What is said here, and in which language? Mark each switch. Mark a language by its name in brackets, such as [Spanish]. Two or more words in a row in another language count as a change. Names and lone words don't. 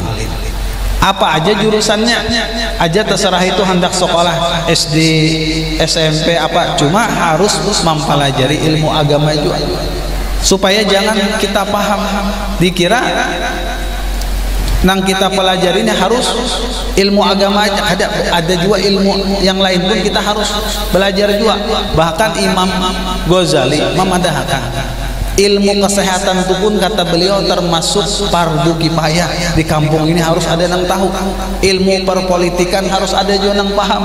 [Indonesian] Apa aja jurusannya aja terserah, itu hendak sekolah SD, SMP apa, cuma harus mempelajari ilmu agama juga, supaya jangan kita paham dikira nang kita pelajarinya harus ilmu agama aja. Ada juga ilmu yang lain pun kita harus belajar juga. Bahkan Imam Ghazali memadahkan ilmu kesehatan itu pun kata beliau termasuk fardu kifayah. Di kampung ini harus ada yang tahu. Ilmu perpolitikan harus ada juga yang paham.